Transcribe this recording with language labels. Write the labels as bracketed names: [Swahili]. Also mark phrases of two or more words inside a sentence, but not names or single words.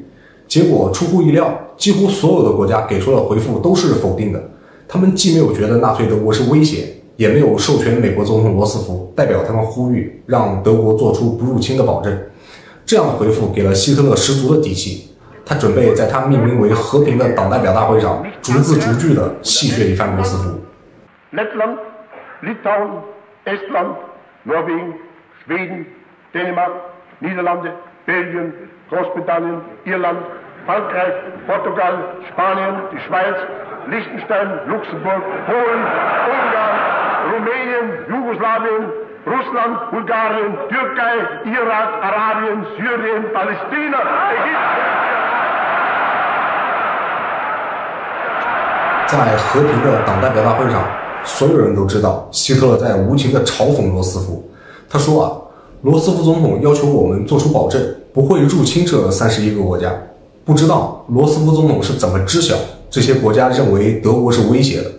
[Chinese] 结果出乎意料，几乎所有的国家给出的回复都是否定的，他们既没有觉得纳粹德国是威胁，也没有授权美国总统罗斯福代表他们呼吁让德国做出不入侵的保证。这样的回复给了希特勒十足的底气，他准备在他命名为和平的党代表大会上逐字逐句地戏谑一番罗斯福。 [German] Lettland, Litauen, Estland, Norwegen, Schweden, Dänemark, Niederlande, Belgien, Großbritannien, Irland, Frankreich, Portugal, Spanien, die Schweiz, Liechtenstein, Luxemburg, Polen, Ungarn, Rumänien, Jugoslawien, Russland, Bulgarien, Türkei, Irak, Arabien, Syrien, Palästina, Ägypten。 [Chinese] 在和平的党代表大会上，所有人都知道希特勒在无情地嘲讽罗斯福。他说啊，罗斯福总统要求我们做出保证，不会入侵这31个国家。不知道罗斯福总统是怎么知晓这些国家认为德国是威胁的。